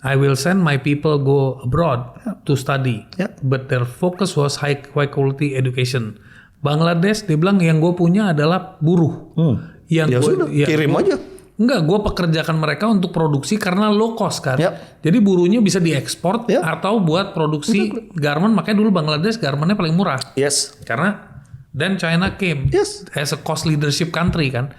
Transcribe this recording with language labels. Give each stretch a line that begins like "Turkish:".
English: I will send my people go abroad to study. But their focus was high quality education.
Indonesian: Bangladesh dia bilang yang gue punya adalah buruh. Yang kirim aja. Enggak, gue pekerjakan mereka untuk produksi karena low cost kan. Jadi buruhnya bisa diekspor atau buat produksi garment. Makanya dulu Bangladesh garmentnya paling murah.
English: Yes. Karena then China came as a cost leadership country kan.